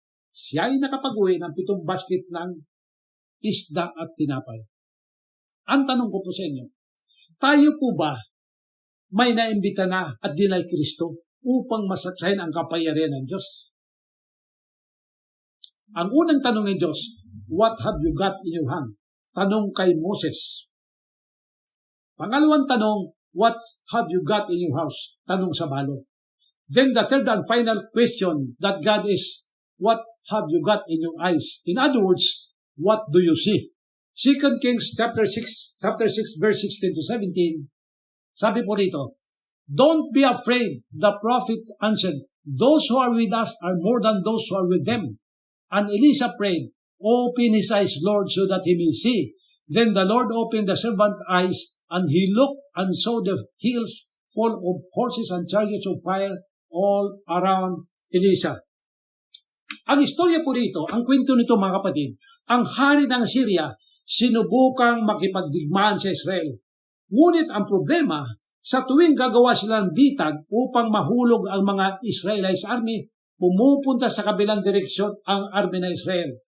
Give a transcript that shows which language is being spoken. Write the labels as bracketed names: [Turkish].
[Filipino] Siya ay nakapag-uwi ng 7 basket ng isda at tinapay. Ang tanong ko po sa inyo, tayo po ba may naimbita na at dinay Kristo upang masaksayin ang kapangyarihan ng Diyos? Ang unang tanong ng Diyos, [English] what have you got in your hand? [Filipino] Tanong kay Moses. Pangalawang tanong, [English] what have you got in your house? [Filipino] Tanong sa balo. [English] Then the third and final question that God is, what have you got in your eyes? In other words, what do you see? 2 Kings chapter 6 verse 16 to 17, [Filipino] sabi po rito, [English] don't be afraid, the prophet answered, those who are with us are more than those who are with them. And Elisha prayed, open his eyes, Lord, so that he may see. Then the Lord opened the servant's eyes, and he looked and saw the hills full of horses and chariots of fire all around Elisha. [Filipino] Ang istorya po rito, ang kwento nito mga kapatid, ang hari ng Syria, sinubukang makipagdigmaan sa Israel. Ngunit ang problema, sa tuwing gagawa sila ng bitag upang mahulog ang mga Israelite army, pumupunta sa kabilang direksyon ang army ng Israel.